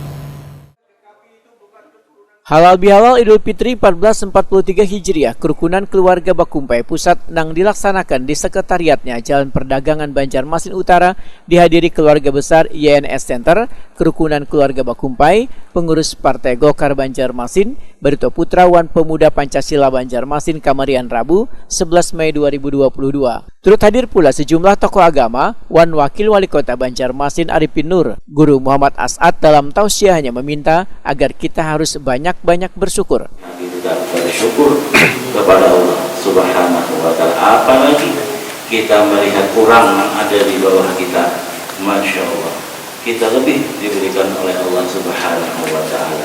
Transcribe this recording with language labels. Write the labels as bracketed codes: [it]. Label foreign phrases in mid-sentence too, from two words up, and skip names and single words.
[id] Halal bihalal Idul Fitri 1443 Hijriah, kerukunan keluarga Bakumpai Pusat yang dilaksanakan di sekretariatnya Jalan Perdagangan Banjarmasin Utara dihadiri keluarga besar YNS Center, kerukunan keluarga Bakumpai, pengurus Partai Golkar Banjarmasin, Barito Putra Wan Pemuda Pancasila Banjarmasin, Kamarian Rabu 11 Mei 2022. Turut hadir pula sejumlah tokoh agama, wan Wakil Wali Kota Banjarmasin Arifin Nur. Guru Muhammad As'ad dalam tausiahnya meminta agar kita harus banyak-banyak bersyukur. Kita bersyukur kepada [ar] الله سبحانه وتعالى. [id] Apalagi kita melihat kurang yang ada di bawah kita, [ar] ما شاء الله, [id] kita lebih diberikan oleh [ar] الله سبحانه وتعالى.